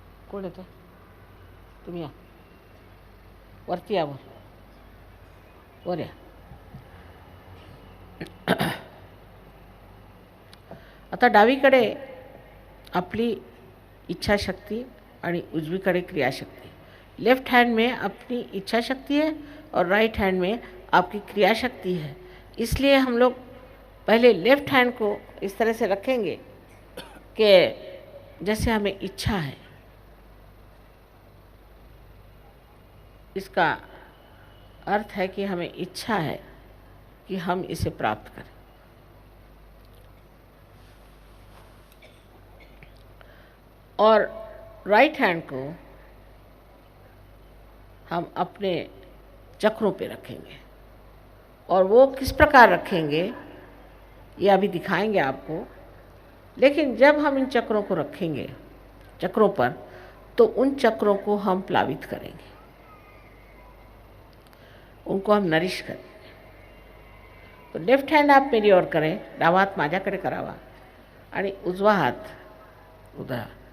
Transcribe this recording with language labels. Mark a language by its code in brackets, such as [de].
[mr] कोण येतं? तुम्ही या वरती, या वर या. आता डावीकडे आपली इच्छाशक्ती आणि उजवीकडे क्रियाशक्ति. [hi] लेफ्ट हैंड में अपनी इच्छा शक्ति है और राइट हैंड में आपकी क्रिया शक्ति है. इसलिए हम लोग पहले लेफ्ट हैंड को इस तरह से रखेंगे कि जैसे हमें इच्छा है. इसका अर्थ है कि हमें इच्छा है कि हम इसे प्राप्त करें. और राइट हैंड को हम अपने चक्रों पे रखेंगे. और वो किस प्रकार रखेंगे ये अभी दिखाएंगे आपको. लेकिन जब हम इन चक्रों को रखेंगे चक्रों पर, तो उन चक्रों को हम प्लावित करेंगे, उनको हम नरिश करेंगे. तो लेफ्ट हँड आप मेरी ओर करें, [mr] डावा हात माझ्याकडे करावा आणि उजवा हात उधळा.